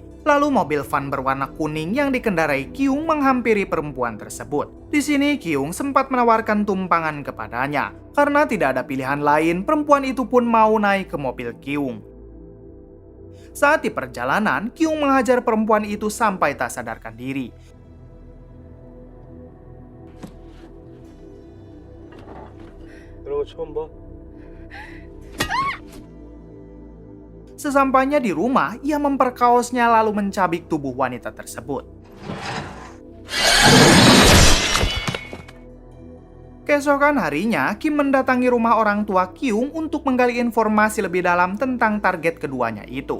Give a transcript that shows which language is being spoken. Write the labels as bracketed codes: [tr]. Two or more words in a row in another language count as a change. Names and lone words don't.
[id] Lalu mobil van berwarna kuning yang dikendarai Kyung menghampiri perempuan tersebut. Di sini Kyung sempat menawarkan tumpangan kepadanya. Karena tidak ada pilihan lain, perempuan itu pun mau naik ke mobil Kyung. Saat di perjalanan, Kyung menghajar perempuan itu sampai tak sadarkan diri. [ko] 이런 거 처음 봐? [id] Sesampainya di rumah, ia memperkaosnya lalu mencabik tubuh wanita tersebut. Keesokan harinya, Kim mendatangi rumah orang tua Kyung untuk menggali informasi lebih dalam tentang target keduanya itu.